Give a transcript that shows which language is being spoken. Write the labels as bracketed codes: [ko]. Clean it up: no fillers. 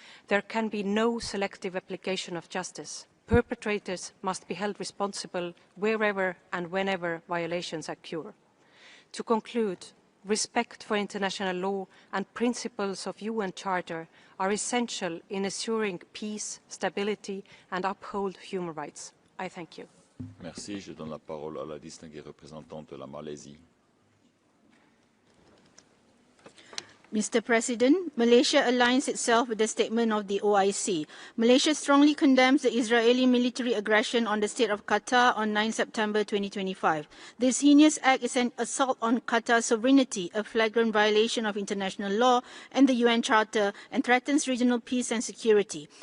[en] There can be no selective application of justice. Perpetrators must be held responsible wherever and whenever violations occur. To conclude, respect for international law and principles of UN Charter are essential in assuring peace, stability, and uphold human rights. I thank you. [fr] Merci. Je donne la parole à la distinguée représentante de la Malaisie. [en] Mr. President, Malaysia aligns itself with the statement of the OIC. Malaysia strongly condemns the Israeli military aggression on the state of Qatar on 9 September 2025. This heinous act is an assault on Qatar's sovereignty, a flagrant violation of international law and the UN Charter, and threatens regional peace and security.